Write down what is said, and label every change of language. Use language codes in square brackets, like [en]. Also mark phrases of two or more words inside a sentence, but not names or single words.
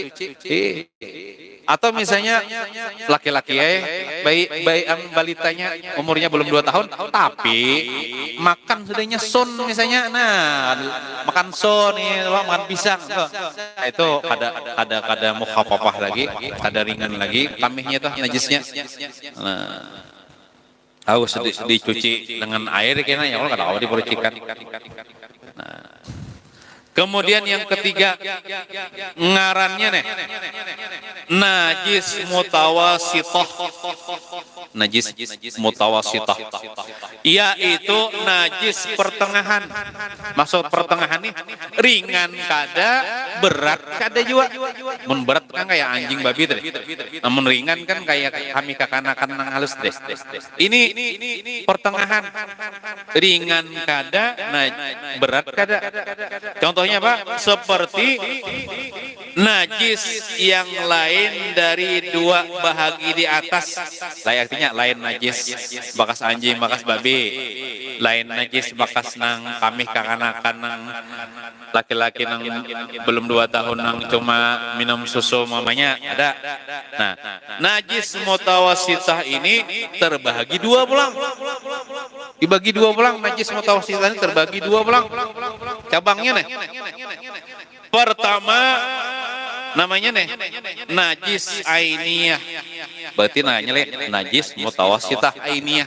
[bjn] Atau misalnya laki-laki bayi balitanya umurnya belum 2 tahun tapi makan sudahnya son misalnya, nah makan son nih, makan pisang, nah, itu kada mukhaffafah lagi, kada ringan lagi kamihnya tuh najisnya. Nah, harus dicuci dengan air kena, ya kalau kada tahu dipercikan. Nah, kemudian yang ketiga ngarannya nih, najis mutawasithah. [id] Najis mutawasithah yaitu najis pertengahan. [bjn] Maksud pertengahan nih ringan kada, berat kada juga. Mun berat kan kayak anjing babi teh. Namun ringan kan kayak kami kakanakan nang halus deh. Ini pertengahan. Ringan kada, berat kada. [id] Contohnya apa? Seperti najis yang lain dari dua bahagi di atas. [bjn] Artinya lain najis bakas anjing, bakas babi. Lain najis bakas nang kami kakanakan nang laki-laki nang belum 2 tahun nang cuma minum susu mamanya ada. Nah, najis mutawasithah ini terbagi 2 pulang. Dibagi 2 pulang, najis mutawasithah ini terbagi 2 pulang. Cabangnya nih. Pertama namanya nih najis ainiyah. Berarti nanya najis mutawasithah ainiyah.